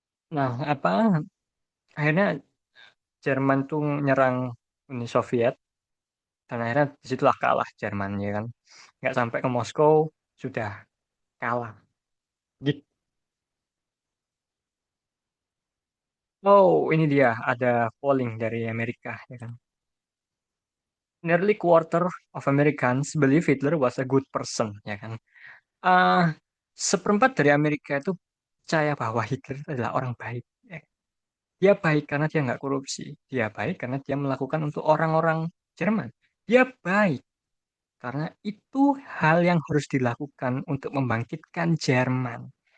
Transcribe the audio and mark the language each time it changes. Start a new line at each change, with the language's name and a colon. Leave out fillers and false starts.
Indonesian: Nah, akhirnya Jerman tuh nyerang Uni Soviet dan akhirnya disitulah kalah Jerman ya kan. Nggak sampai ke Moskow sudah kalah. Gitu. Oh, ini dia ada polling dari Amerika ya kan.
English: Nearly quarter of Americans believe Hitler was a good person ya kan.
Indonesian: Ah, seperempat dari Amerika itu percaya bahwa Hitler adalah orang baik. Ya. Dia baik karena dia nggak korupsi. Dia baik karena dia melakukan untuk orang-orang Jerman. Dia baik karena itu hal yang harus dilakukan untuk membangkitkan Jerman.